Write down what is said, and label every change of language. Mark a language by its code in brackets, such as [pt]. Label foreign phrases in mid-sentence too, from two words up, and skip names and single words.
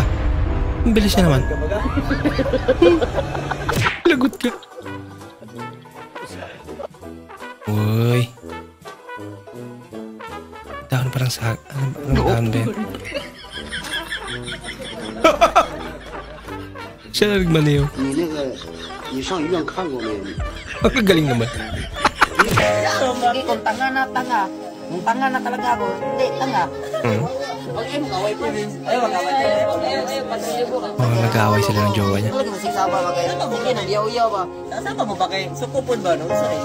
[tl] Ang bilis niya naman. Lagot ka. Uy. Dahon parang sa... Anong dahon ba yan? Siya na nagmaniw. [zh] 你那个，你上医院看过没有？ [tl] Ang galing naman. Lagi kong tanga na tanga. Kung tanga na talaga ako, hindi, tanga. Oh, nag-aaway sila ng jowa niya. Talaga masisaba ba kayo? Hindi na, yaw-yaw ba? Nasama mo ba kayo? Sukupon ba? No? Sorry.